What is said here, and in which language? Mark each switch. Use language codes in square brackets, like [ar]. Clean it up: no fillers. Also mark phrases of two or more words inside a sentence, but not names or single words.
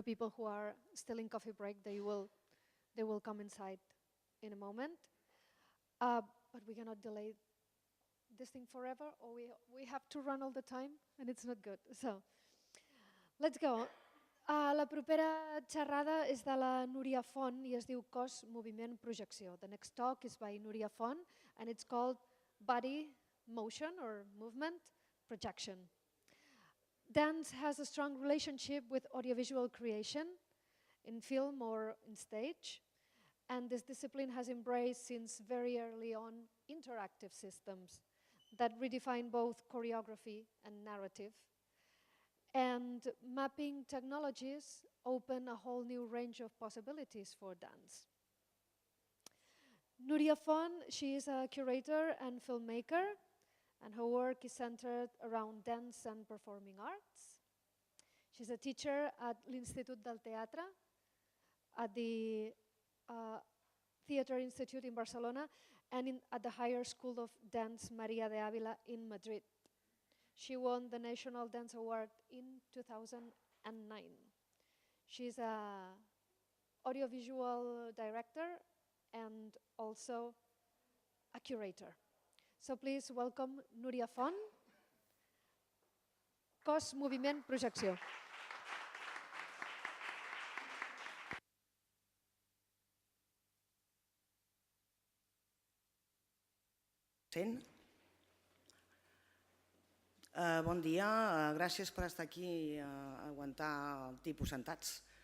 [en] people who are still in coffee break, they will come inside in a moment. But we cannot delay this thing forever, or we have to run all the time, and it's not good. So, let's go. [ca] La propera xerrada és de la Núria Font i es diu Cos, Moviment, Projecció. [en] The next talk is by Núria Font, and it's called Body, Motion or Movement, Projection. Dance has a strong relationship with audiovisual creation in film or in stage, and this discipline has embraced since very early on interactive systems that redefine both choreography and narrative. And mapping technologies open a whole new range of possibilities for dance. Núria Font, she is a curator and filmmaker, and her work is centered around dance and performing arts. She's a teacher at l'Institut del Teatre, at the Theatre Institute in Barcelona, and at the Higher School of Dance Maria de Ávila in Madrid. She won the National Dance Award in 2009. She's an audiovisual director and also a curator. So please welcome Núria Font. [ca] Cos, moviment, projecció. Bon dia, gràcies per estar aquí i aguantar el tipus sentats.